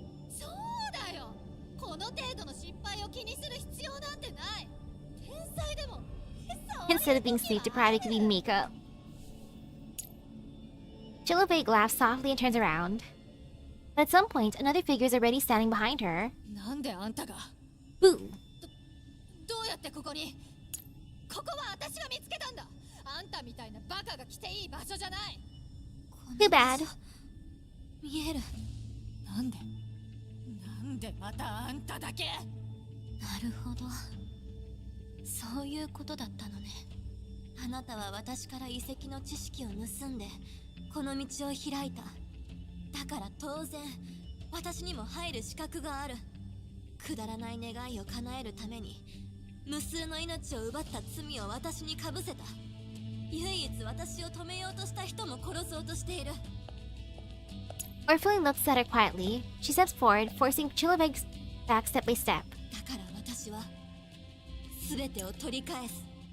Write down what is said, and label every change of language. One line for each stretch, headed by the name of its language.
Japanese: そうだよ。この程度の失敗を気にする必要なんてない。天才でも
English: Instead of being sleep deprived, it could be makeup. Chilaveg laughs softly and turns around. But at some point, another figure is already standing behind her.
Japanese: なんであんたが
English: Boo!
Japanese: どうやってここに？ここは私が見つけたんだ。あんたみたいなバカが来ていい場所じゃない。
English: Too bad.
Japanese: 見える。なんでまたあんただけ？なるほど。そういうことだったのね。あなたは私から遺跡の知識を盗んでこの道を開いた。だから当然私にも入る資格がある。くだらない願いを叶えるために無数の命を奪った罪を私にかぶせた。唯一私を止めようとした人も殺そうとしている。
English: Orpheline looks at her quietly. She steps forward, forcing Chilaveg back step by step.
Japanese: だから私は全てを取り返す。